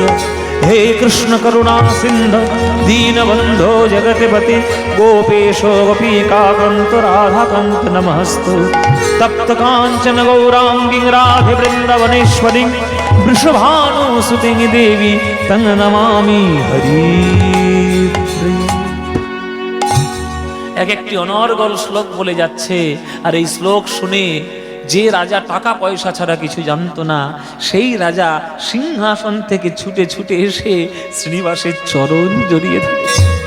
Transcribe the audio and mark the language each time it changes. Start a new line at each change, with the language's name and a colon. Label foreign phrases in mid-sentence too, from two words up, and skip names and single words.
Sanskrit: हे कृष्ण करुणा सिन्धु दीनबन्धो जगतिपति गोपेशो गोपीकान्त राधाकान्त नमस्तु। तप्त काञ्चन गौरांगी राधे वृंदावनेश्वरी वृषभानुसुते देवी तं नमामि हरि।
Bangla: এক একটি অনর্গল শ্লোক বলে যাচ্ছে, আর এই শ্লোক শুনে যে রাজা টাকা পয়সা ছাড়া কিছু জানতো না, সেই রাজা সিংহাসন থেকে ছুটে ছুটে এসে শ্রীনিবাসের চরণ জড়িয়ে ধরেছে,